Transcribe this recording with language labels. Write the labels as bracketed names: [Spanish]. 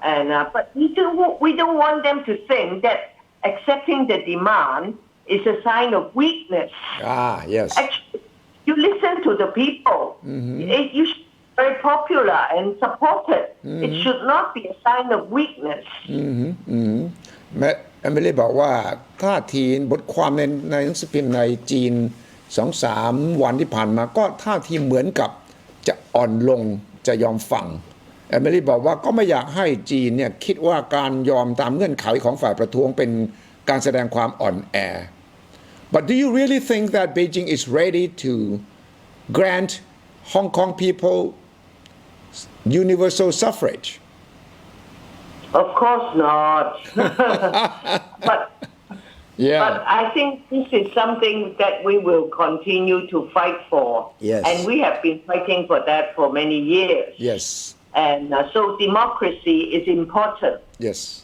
[English] And but we don't want them to think that accepting the demand is a sign of weakness. Yes. Actually, you listen to the people. You should be very popular and supported. It should not be a sign of weakness. [Thai] แม่เอมิลี่บอกว่าท่าทีบทความในหนังสือพิมพ์ในจีน 2-3 วันที่ผ่านมาก็ท่าทีเหมือนกับจะอ่อนลงจะยอมฟังเอมิลี่บอกว่าก็ไม่อยากให้จีนเนี่ยคิดว่าการยอมตามเงื่อนไขของฝ่ายประท้วงเป็นการแสดงความอ่อนแอ [English] But do you really think that Beijing is ready to grant Hong Kong people universal suffrage? Of course not. But I think this is something that we will continue to fight for. Yes. And we have been fighting for that for many years. Yes. And so democracy is important. Yes.